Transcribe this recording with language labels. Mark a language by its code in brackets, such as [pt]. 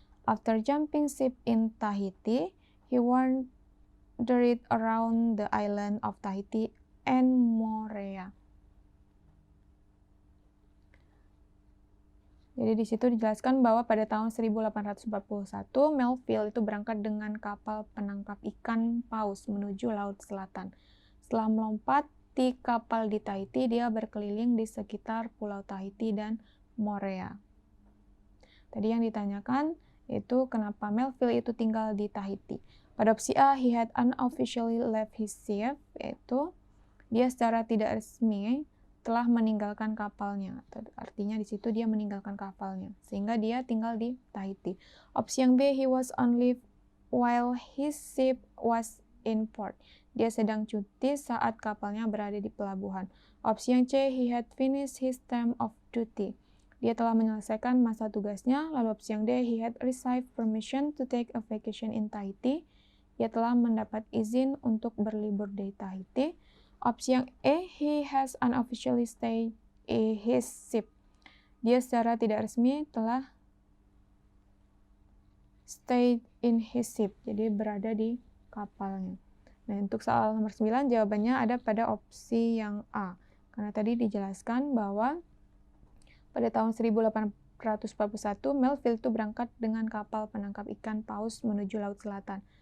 [en] After jumping ship in Tahiti, he wandered around the island of Tahiti and Moorea. [id] Jadi di situ dijelaskan bahwa pada tahun 1841 Melville itu berangkat dengan kapal penangkap ikan paus menuju Laut Selatan. Setelah melompati kapal di Tahiti, dia berkeliling di sekitar Pulau Tahiti dan Moorea. Tadi yang ditanyakan itu kenapa Melville itu tinggal di Tahiti. Pada opsi A, [en] he had unofficially left his ship, [id] yaitu dia secara tidak resmi telah meninggalkan kapalnya. Artinya di situ dia meninggalkan kapalnya, sehingga dia tinggal di Tahiti. Opsi yang [en] B, he was on leave while his ship was in port. [id] Dia sedang cuti saat kapalnya berada di pelabuhan. Opsi yang C, [en] he had finished his term of duty. [id] Dia telah menyelesaikan masa tugasnya. Lalu opsi yang [en] D, he had received permission to take a vacation in Tahiti. [id] Dia telah mendapat izin untuk berlibur di Tahiti. Opsi yang [en] E, he has unofficially stayed in his ship. [id] Dia secara tidak resmi telah [en] stay in his ship, [id] jadi berada di kapalnya. Nah, untuk soal nomor 9, jawabannya ada pada opsi yang A. Karena tadi dijelaskan bahwa pada tahun 1841, Melville itu berangkat dengan kapal penangkap ikan paus menuju Laut Selatan.